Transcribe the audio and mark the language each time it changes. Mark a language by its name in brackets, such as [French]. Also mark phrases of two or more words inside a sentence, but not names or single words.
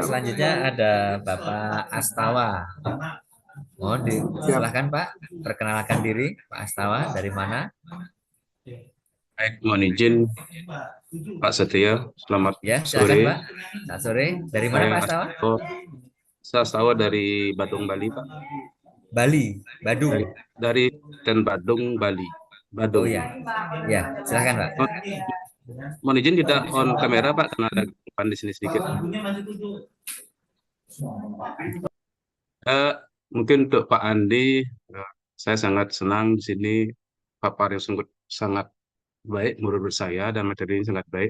[Indonesian] Ya Pak. selanjutnya ada Bapak Astawa. Mohon Siap. silakan Pak, perkenalkan diri Pak Astawa dari mana? Baik, mohon izin Pak Setia, selamat Ya, silakan sore. Pak. Selamat sore. Dari mana Saya Pak Astawa? Astawa dari Badung, Bali, Pak. Bali, Badung. Dari Badung, Bali. Oh Badung. ya, ya, silakan Pak. Mohon izin tidak on kamera, Pak, karena ada gangguan di sini sedikit. Mungkin untuk Pak Andi, saya sangat senang di sini paparan yang sangat baik menurut saya dan materi ini sangat baik.